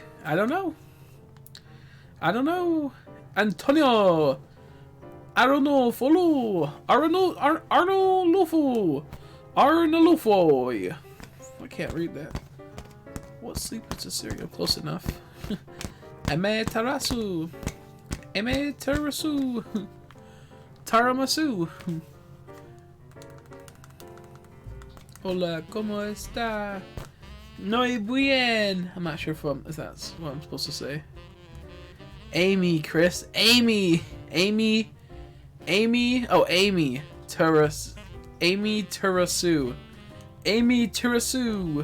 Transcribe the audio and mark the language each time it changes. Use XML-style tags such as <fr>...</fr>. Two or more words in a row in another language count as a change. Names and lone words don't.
<en>I don't know. I don't know. Antonio. Arno follow. Arno Lufo. Arno Lufo. I can't read that. What sleep is a cereal? Close enough. Eme Tarasu. Eme Tarasu. Taramasu.</en> <es>Hola, ¿cómo está? Muy bien.</es> <en>I'm not sure if that's what I'm supposed to say. Amy, Chris. Amy. Amy. Amy. Oh, Amy. Amy Tarasu. Amy Tarasu.</en>